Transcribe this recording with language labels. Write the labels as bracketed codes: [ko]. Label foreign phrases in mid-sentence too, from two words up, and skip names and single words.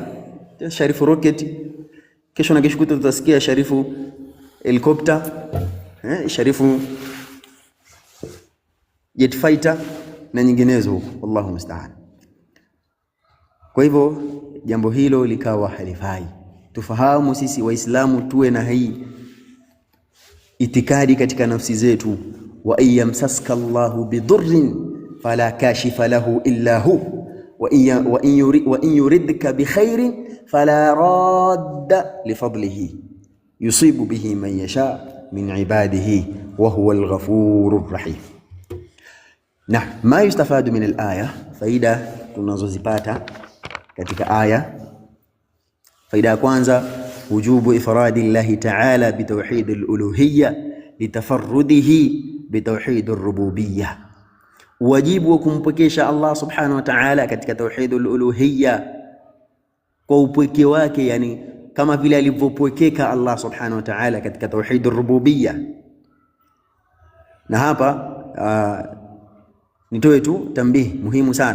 [sw] Sharifu Rocket, kesho na kesho tutasikia Sharifu Helicopter, Sharifu Jet Fighter na nyinginezo huko, [ar] الله المستعان. [sw] Kwa hivyo jambo hilo likawa halifai. Tufahamu sisi Waislamu tuwe na hii itikadi katika nafsi zetu, [ar] وإن يمسسك الله بضر فلا كاشف له إلا هو وإن يردك بخير فلا راد لفضله يصيب به من يشاء من عباده وهو الغفور الرحيم. Na ما يستفاد من الآية, [sw] faida tunazozipata katika aya. Faida ya kwanza, [ar] وجوب إفراد الله تعالى بتوحيد الألوهية لتفرده بتوحيد الربوبية. [sw] Wajibu wa kumpwekesha Allah [ar] سبحانه وتعالى [sw] katika [ar] توحيد الألوهية [sw] kwa upweke wake, yani kama vile alivyopwekeka Allah [ar] سبحانه وتعالى [sw] katika [ar] توحيد الربوبية. [sw] Na hapa nitoe tu tambihi muhimu sana.